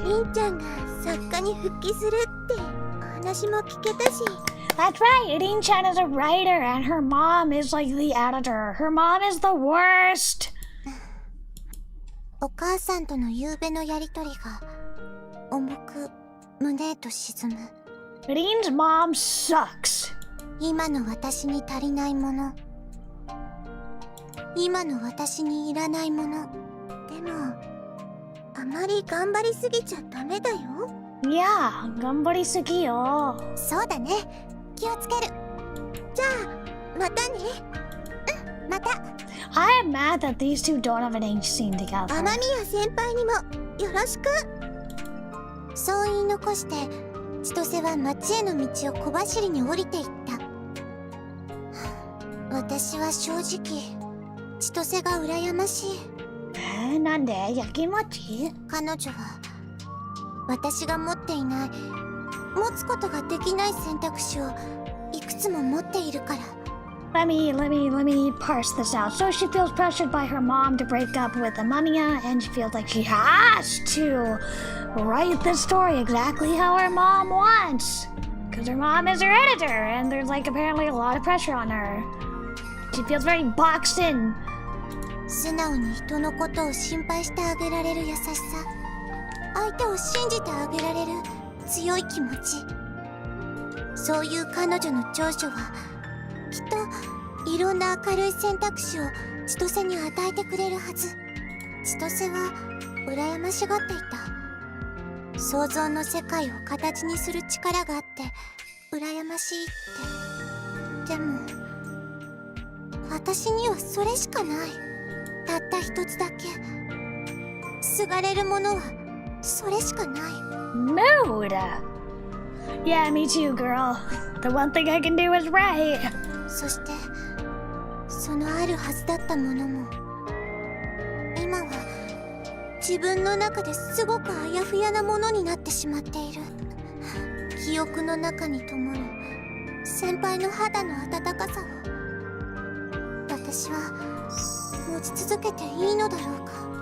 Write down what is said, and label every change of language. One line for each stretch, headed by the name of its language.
Japanese: りんちゃんが作家に復帰するってお話も聞けたし。
English: That's right, Rin-chan is a writer and her mom is like the editor. Her mom is the worst.
Japanese: お母さんとの夕べのやりとりが重く胸へと沈む。
English: Rin's mom sucks.
Japanese: 今の私に足りないもの、今の私にいらないもの。でもあまり頑張りすぎちゃダメだよ。
English: Yeah,
Japanese: 頑張りすぎよ。そうだね、気をつける。じゃあまたね。うん、また。
English: I am mad that these two don't have an age scene together.
Japanese: 雨宮先輩にもよろしく。そう言い残して千歳は町への道を小走りに降りていった。私は正直千歳が羨ましい。なんで？焼きもち？彼女は私が持っていない、持つことができない選択肢をいくつも持っているから。
English: Let me parse this out. So she feels pressured by her mom to break up with Amamiya, and she feels like she has to write the story exactly how her mom wants. Because her mom is her editor, and there's like apparently a lot of pressure on her. She feels very boxed in.
Japanese: 素直に人のことを心配してあげられる優しさ、相手を信じてあげられる強い気持ち。そういう彼女の長所はきっといろんな明るい選択肢を千歳に与えてくれるはず。千歳は羨ましがっていた。想像の世界を形にする力があって羨ましいって。でも私にはそれしかない。たった一つだけ。すがれるものはそれしかない。
English: Mood. Yeah, me too, girl. The one thing I can do is write.
Japanese: そしてそのあるはずだったものも今は自分の中ですごくあやふやなものになってしまっている。記憶の中に灯る先輩の肌の温かさを私は持ち続けていいのだろうか。